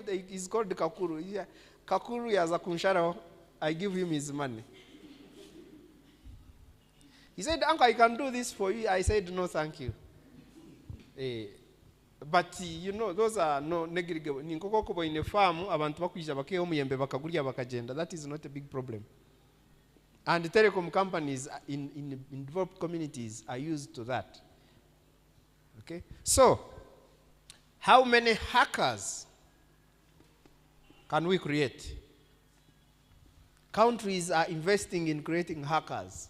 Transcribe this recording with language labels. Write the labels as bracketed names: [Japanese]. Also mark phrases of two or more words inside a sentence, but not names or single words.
[English] He's called Kakuru. Kakuru as a kunshara. I give him his money. He said, Uncle, I can do this for you. I said, no, thank you. But those are no negligible. [Nyankole] Ninkokokobo [English] in a farm, [Nyankole] abantu bakwija bakeye omuyembe bakagulya bakagenda. [English] That is not a big problem. And the telecom companies in developed communities are used to that. Okay? So, how many hackers can we create? Countries are investing in creating hackers.